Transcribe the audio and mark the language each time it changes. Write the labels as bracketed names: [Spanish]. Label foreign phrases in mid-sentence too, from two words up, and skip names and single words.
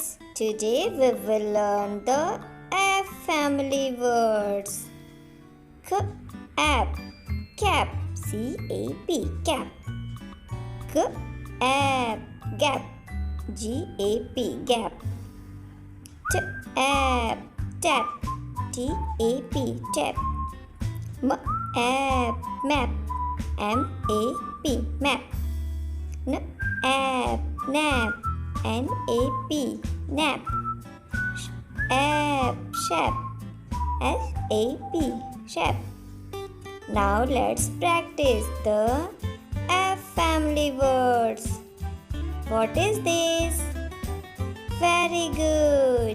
[English] Today we will learn the F family words. K app cap CAP cap. G app gap GAP gap. T app tap TAP tap. M app map MAP map. N app nap NAP nap. Sh app shap SAP shap. Now let's practice the F family words. What is this? Very good.